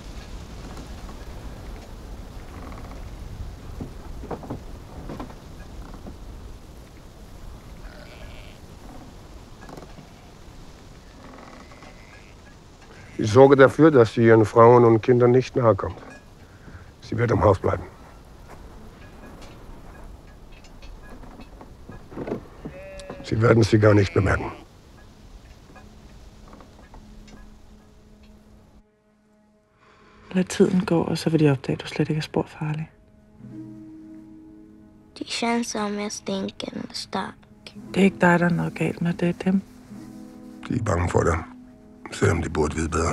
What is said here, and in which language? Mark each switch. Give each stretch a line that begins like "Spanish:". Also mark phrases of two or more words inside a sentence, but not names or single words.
German: Ich sorge dafür, dass sie ihren Frauen und Kindern nicht nahe kommt. Sie wird im Haus bleiben. Sie werden sie gar nicht bemerken.
Danish: Lad tiden gå, og så vil de opdage, at du slet ikke er spor farlig.
Swedish: Det känns som jag stinker stark.
Danish: Det er ikke dig, der er noget galt med, det er dem. De er bange for dig, selvom de burde vide bedre.